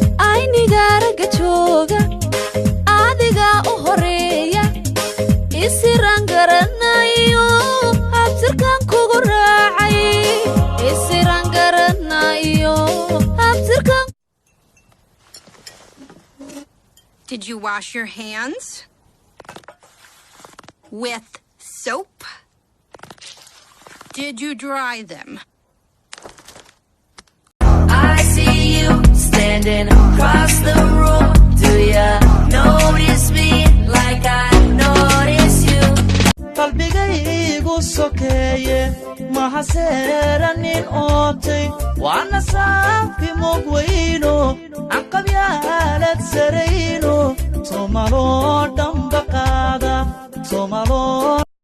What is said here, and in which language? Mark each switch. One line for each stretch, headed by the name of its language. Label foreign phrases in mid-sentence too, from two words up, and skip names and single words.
Somali: Ayniga ragga jooga, adiga u horeeya, isiraan garanayo, abtirkan kugu raacay, isiraan garanayo, abtirkan-
English: Did you wash your hands? With soap? Did you dry them? I see you standing across the room. Do ya notice me like I notice you?
Somali: Qalbigaygu sokeeye, ma haseeranin ootay. Waana saafi mog weyno, aan qabyaalad sarayno. Soomaloo dhanba qaada, Soomaloo.